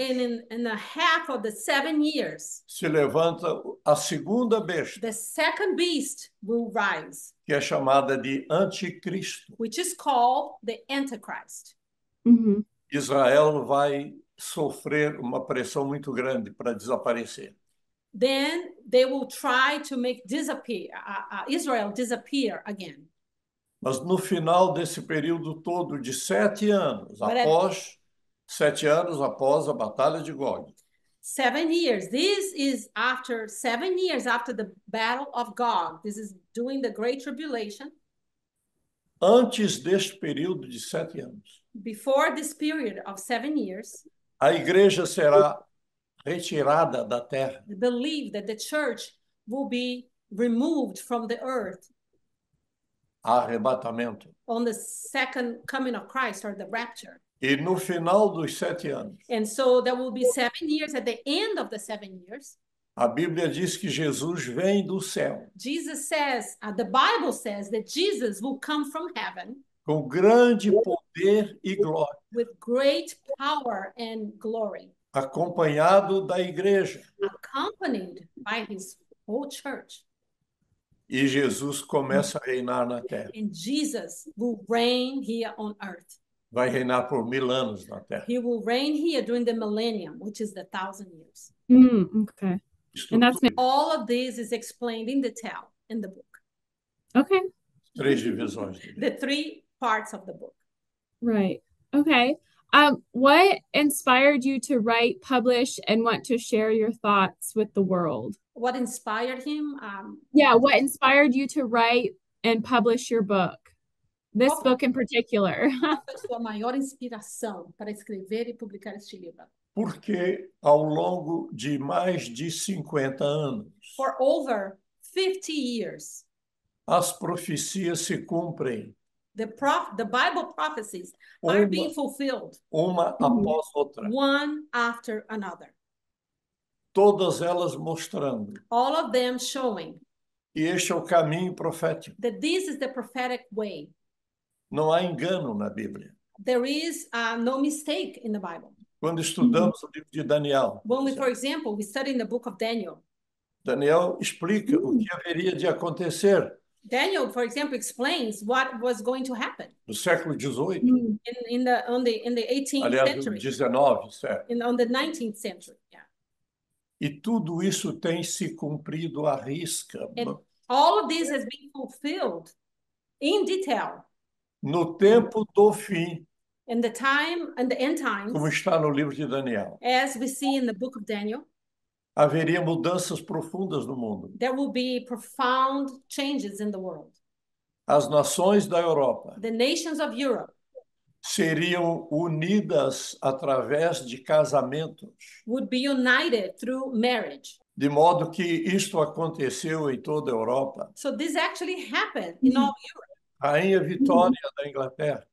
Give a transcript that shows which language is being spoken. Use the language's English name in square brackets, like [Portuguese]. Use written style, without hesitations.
[English] And in the half of the 7 years, [Portuguese] se levanta a segunda besta. [English] The second beast will rise. [Portuguese] Que é chamada de Anticristo. [English] Which is called the Antichrist. [Portuguese] Israel vai sofrer uma pressão muito grande para desaparecer. [English] Then they will try to make Israel disappear again. [Portuguese] Mas no final desse período todo de 7 anos, após 7 anos após a batalha de Gog. [English] 7 years. This is after 7 years after the battle of Gog. This is during the Great Tribulation. [Portuguese] Antes deste período de 7 anos. [English] Before this period of 7 years. [Portuguese] A igreja será retirada da terra. [English] They believe that the church will be removed from the earth [Portuguese] Arrebatamento. [English] on the second coming of Christ, or the rapture. [Portuguese] E no final dos 7 anos, [English] And so there will be 7 years. At the end of the 7 years, [Portuguese] a Bíblia diz que Jesus vem do céu [English] Jesus says, the Bible says that Jesus will come from heaven [Portuguese] com grande poder e glória, [English] with great power and glory, [Portuguese] acompanhado da igreja. [English] accompanied by his whole church. [Portuguese] E Jesus começa a reinar na terra. [English] And Jesus will reign here on earth. [Portuguese] Vai reinar por 1000 anos na terra. [English] He will reign here during the millennium, which is the 1,000 years. Okay. [Portuguese] Isto [English] And that's All of this is explained in detail in the book. okay. [Portuguese] 3 divisões. [English] The 3 parts of the book. Right. Okay. What inspired you to write, publish, and want to share your thoughts with the world? What inspired him? Yeah, what inspired you to write and publish your book? This [Portuguese] Qual- [English] book in particular. [Portuguese] Qual foi a sua maior inspiração para escrever e publicar este livro? Porque ao longo de mais de 50 anos, [English] For over 50 years, [Portuguese] as profecias se cumprem, [English] the Bible prophecies are [Portuguese] uma, [English] being fulfilled [Portuguese] uma após outra, [English] one after another. [Portuguese] todas elas mostrando [English] All of them showing [Portuguese] que este é o caminho profético. [English] that this is the prophetic way. [Portuguese] Não há engano na Bíblia. [English] There is no mistake in the Bible. [Portuguese] Quando estudamos o livro de Daniel, [English] When we, for example, we study in the book of Daniel. [Portuguese] Daniel explica o que haveria de acontecer [English] Daniel, for example, explains what was going to happen [Portuguese] no século XVIII, [English] in the 18th [Portuguese] aliás, no [English] century, [Portuguese] XIX, certo? [English] on the 19th century. Yeah. [Portuguese] E tudo isso tem se cumprido à risca. [English] And all of this has been fulfilled in detail [Portuguese] No tempo do fim, [English] in the time and the end times, [Portuguese] como está no livro de Daniel, [English] as we see in the book of Daniel. [Portuguese] haveria mudanças profundas no mundo. [English] There will be profound changes in the world. [Portuguese] As nações da Europa [English] The nations of Europe [Portuguese] seriam unidas através de casamentos, [English] would be united through marriage. [Portuguese] de modo que isto aconteceu em toda a Europa. [English] So this actually happened in all Europe. [Portuguese] Rainha Vitória da Inglaterra